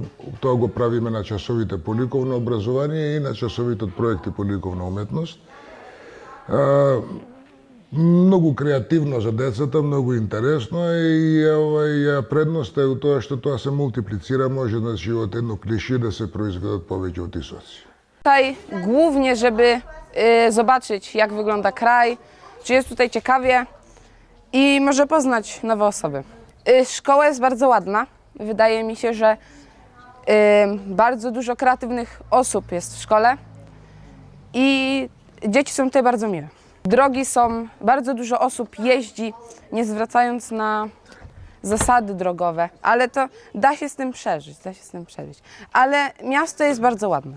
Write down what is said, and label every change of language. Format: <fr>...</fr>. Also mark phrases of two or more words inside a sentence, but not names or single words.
<mk>Тоа го правиме на часовите по ликовно образование и на часовите од проекти по ликовна уметност. Многу креативно за децата, многу интересно и предноста е у тоа што тоа се мултиплицира, може значи од едно клише да се произведат повеќе otisоци.</mk> <pl>Tutaj głównie, żeby zobaczyć, jak wygląda kraj, czy jest tutaj ciekawie i może poznać nowe osoby. Szkoła jest bardzo ładna. Wydaje mi się, że bardzo dużo kreatywnych osób jest w szkole i dzieci są tutaj bardzo miłe. Drogi są, bardzo dużo osób jeździ, nie zwracając na zasady drogowe, ale to da się z tym przeżyć, Ale miasto jest bardzo ładne.</pl>